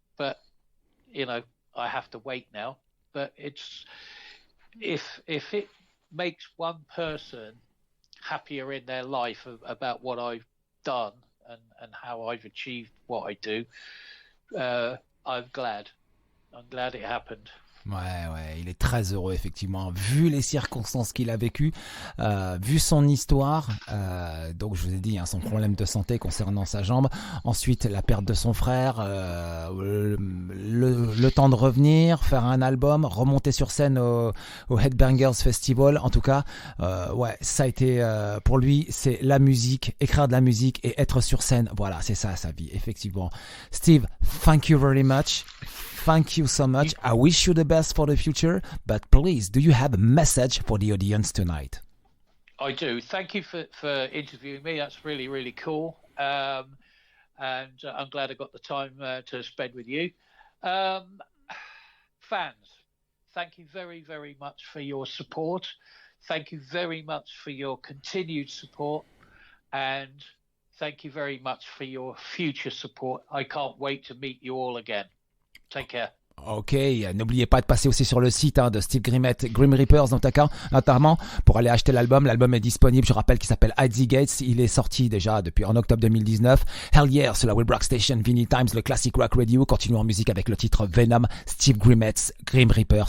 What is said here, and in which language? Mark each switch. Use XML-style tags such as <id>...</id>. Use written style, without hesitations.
<en>But, you know, I have to wait now. But it's if it makes one person happier in their life about what I've done and how I've achieved what I do, I'm glad it happened.</en> <fr>Ouais, il est très heureux effectivement, vu les circonstances qu'il a vécues, vu son histoire, donc je vous ai dit son problème de santé concernant sa jambe, ensuite la perte de son frère, le temps de revenir, faire un album, remonter sur scène au Headbangers Festival, en tout cas, ouais, ça a été pour lui, c'est la musique, écrire de la musique et être sur scène, voilà, c'est ça sa vie, effectivement.</fr> <en>Steve, thank you very much. Thank you so much. I wish you the best for the future, but please, do you have a message for the audience tonight? I do. Thank you for interviewing me. That's really, really cool. And I'm glad I got the time to spend with you. Fans, thank you very, very much for your support. Thank you very much for your continued support. And thank you very much for your future support. I can't wait to meet you all again. Take care.</en> <fr>Ok, n'oubliez pas de passer aussi sur le site de Steve Grimmett, Grim Reapers notamment, pour aller acheter l'album. L'album est disponible, je rappelle, qu'il s'appelle Hide the Gates. Il est sorti déjà depuis en octobre 2019.</fr> <en>Hell yeah,</en> <fr>sur la web rock station Vinylestimes, le classic rock radio. Continuons en musique avec le titre Venom, Steve Grimmett, Grim Reaper.</fr>